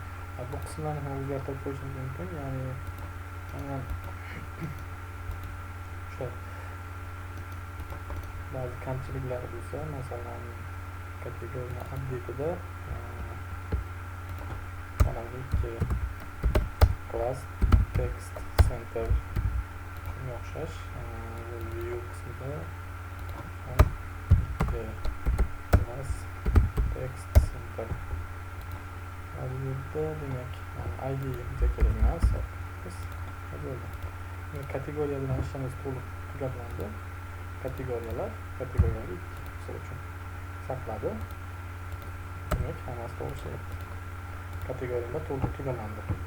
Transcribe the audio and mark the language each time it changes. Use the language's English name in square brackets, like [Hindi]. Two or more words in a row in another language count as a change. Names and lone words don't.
[Uzbek] Bu qismlarni ham o'zgartirib qo'yishimiz mumkin. Ya'ni o'sha ba'zi kamchiliklar bo'lsa, masalan kategoriya update'ida mana bu ikki [English] class text center [Uzbek] shunga o'xshash view qismida ikki [English] class text center [Uzbek] bu yerda demak id bizga kerak emas. Kategoriya bilan ishimiz to'liq tugatlandi. Kategoriyalar misol uchun saqladi. Demak, hammasi to'g'ri ishlayapti. Kategoriyalar to'liq tugalandi.